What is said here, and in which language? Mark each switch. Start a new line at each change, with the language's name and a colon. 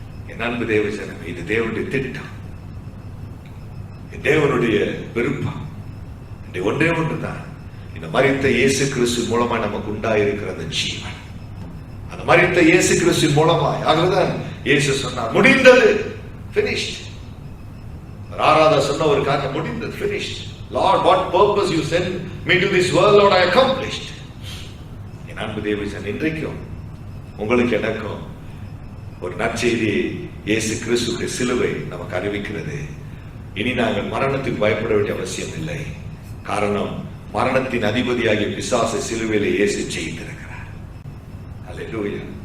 Tamil: என் அன்பு தேவ ஜனமே, இது தேவனுடைய திட்டம், தேவனுடைய விருப்பம். ஒன்றே ஒன்றுதான், இந்த மரித்த இயேசு கிறிஸ்து மூலமாய் நமக்கு உண்டாயிருக்கிற அந்த ஜீவன், அந்த மரித்த இயேசு கிறிஸ்து மூலமாய். ஆகவேதான் இயேசு சொன்னார், முடிந்தது, finished. ஆராதா சொன்ன ஒரு காரியம், முடிந்தது, finished.
English: Lord, what purpose you sent me to this world, Lord, I accomplished.
Tamil: என் அன்பு தேவஜன், இன்றைக்கும் உங்களுக்கு எனக்கும் ஒரு நற்செய்தி, இயேசு கிறிஸ்துவின் சிலுவை நமக்கு அறிவிக்கிறது. இனி நாங்கள் மரணத்துக்கு பயப்பட வேண்டிய அவசியம் இல்லை. காரணம், மரணத்தின் அதிபதியாகிய பிசாசை சிலுவையிலே இயேசு ஜெயித்திருக்கிறார். அல்லேலூயா.